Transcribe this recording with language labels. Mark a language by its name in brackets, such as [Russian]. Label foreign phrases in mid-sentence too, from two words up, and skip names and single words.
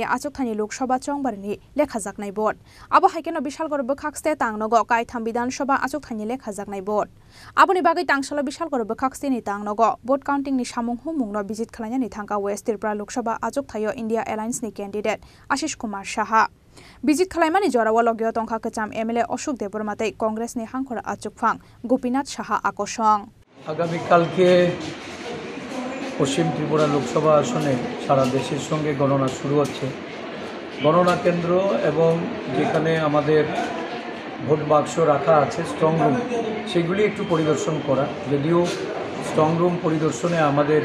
[Kok Borok] achok thani Lok Sabha chongbarni lekhajaknai vote abo haikeno bishal gor bukhakste tangnogo kaitham Bidhan Sabha achok thani lekhajaknai vote aboni bagai tangshalo bishal gor bukhakseni tangnogo [English] vote counting [Kok Borok] ni samung humung no visit khlaimani thangka West Tripura Lok Sabha ajok thayo India Alliance ni candidate Ashish Kumar Saha visit khlaimani jorao logyo tongkha kacham MLA Ashok Debor mate Congress ni hangkhor achukphang Gopinath Saha akosong [Bangla] আগামী কালকে পশ্চিম ত্রিপুরা লোকসভা আসনে সারা দেশের সঙ্গে গণনা শুরু হচ্ছে গণনা কেন্দ্র এবং যেখানে আমাদের ভোট বাক্স রাখা আছে [English] strong room [Bangla] সেগুলি একটু পরিদর্শন করা যদিও [English] strong room [Bangla] পরিদর্শনে আমাদের